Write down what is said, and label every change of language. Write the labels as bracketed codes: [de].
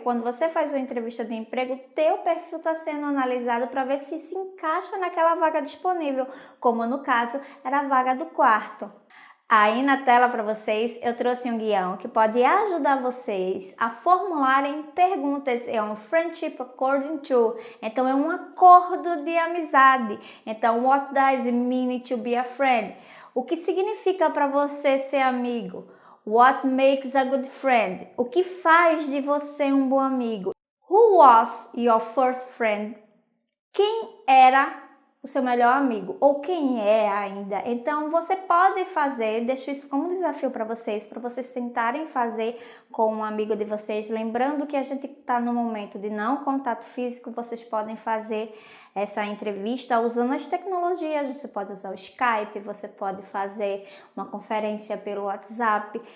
[pt] Quando você faz uma entrevista de emprego, teu perfil está sendo analisado para ver se encaixa naquela vaga disponível, como no caso era a vaga do quarto. Aí na tela para vocês eu trouxe um guião que pode ajudar vocês a formularem perguntas. É um [en] friendship according to, [pt] então é um acordo de amizade. [en] Então, what does it mean to be a friend? [pt] O que significa para você ser amigo? [en] What makes a good friend? [pt] O que faz de você um bom amigo? [en] Who was your first friend? [pt] Quem era o seu melhor amigo, ou quem é ainda. Então você pode fazer, deixo isso como desafio para vocês tentarem fazer com um amigo de vocês, lembrando que a gente está no momento de não contato físico. Vocês podem fazer essa entrevista usando as tecnologias, você pode usar o Skype, você pode fazer uma conferência pelo WhatsApp.